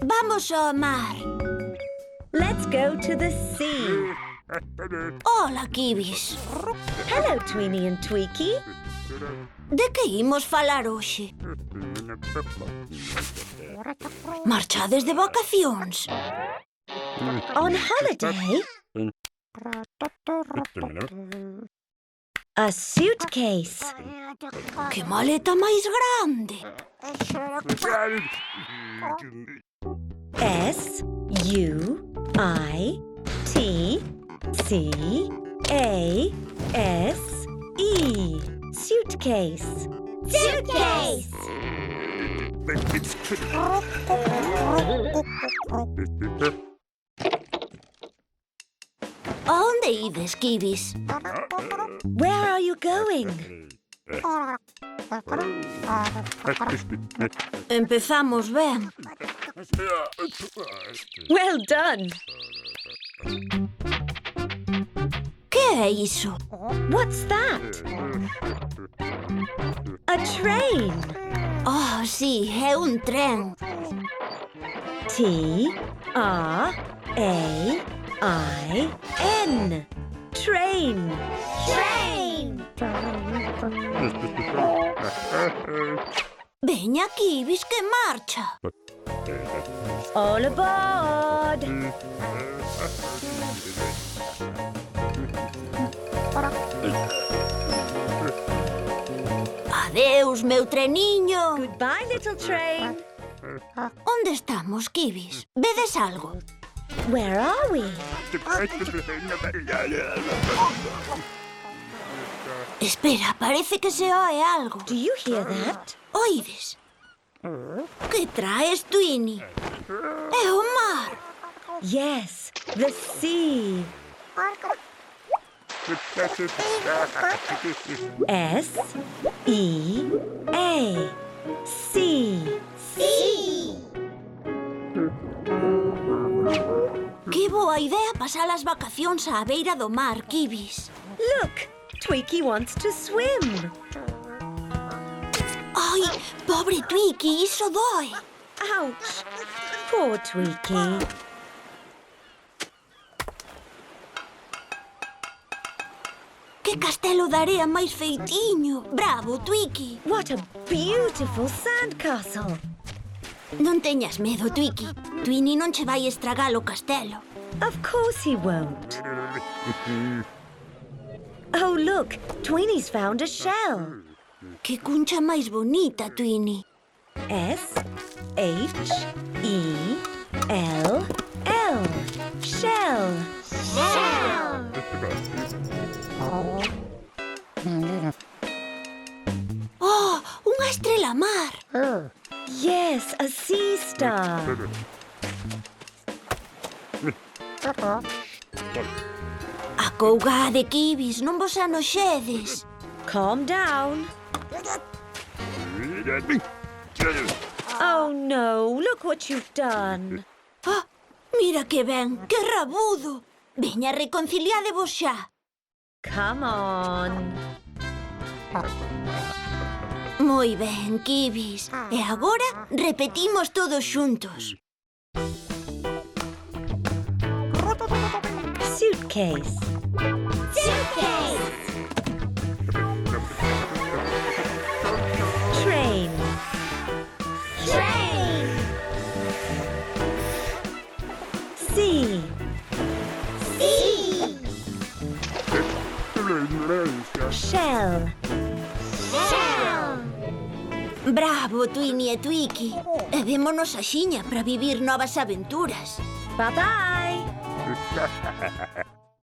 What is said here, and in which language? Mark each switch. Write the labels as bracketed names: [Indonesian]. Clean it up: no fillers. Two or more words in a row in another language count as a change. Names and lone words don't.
[Galician] Imos ao mar. [English] Let's go to the sea. [Galician] Ola, Kibis. [English] Hello, Tweenie and Tweaky. [Galician] De que imos falar hoxe? Marchades de vacacións? [English] On holiday? A suitcase. [Galician] Que maleta máis grande. [English] S-U-I-T-C-A-S-E. Suitcase. Suitcase! [Galician] A onde ides, Kibis? [English] Where are you going? [Galician] Empezamos ben. [English] Well done. [Galician] Que é iso? [English] What's that? A train. [Galician] Oh, sí, é un tren. [English] T-R-A-I-N. Train. Train. [Galician] Veña, Kibis, que marcha. [English] All aboard. [Galician] Adeus, meu treniño. [English] Goodbye, little train. [Galician] Onde estamos, Kibis? Vedes algo? [English] Where are we? [Galician] Espera, parece que se oe algo. [English] Do you hear that? [Galician] Oides? Que traes, Tweenie? É o mar. [English] Yes, the sea. S-E-A. Sea. [Galician] Sí. Que boa idea pasar as vacacións á beira do mar, Kibis. [English] Look, Tweaky wants to swim. [Galician] Ai, pobre Tweaky, iso doe. [English] Ouch. Poor Tweaky. [Galician] Que castelo de area máis feitiño. Bravo, Tweaky. [English] What a beautiful sandcastle. [Galician] Non teñas medo, Tweaky. Tweenie non che vai estragar o castelo. [English] Of course he won't. Oh, look, Tweenie's found a shell. [Galician] Que cuncha máis bonita, Tweenie. [English] S-H-E-L-L. Shell. Shell. [Galician] Oh, unha estrela mar. [English] Yes, a sea star. [Galician] Acougade, Kibis, non vos anoxedes. [English] Calm down. Oh no, look what you've done. [Galician] Ah, mira que ben, que rabudo. Veña, reconciliádevos xa. [English] Come on. [Galician] Moi ben, Kibis. E agora repetimos todos xuntos. [English] Suitcase. Suitcase. Train. Train. Sea. Sea. Shell. Shell. [Galician] Bravo, Tweenie e Tweaky. E vémonos axiña para vivir novas aventuras. [English] Bye-bye.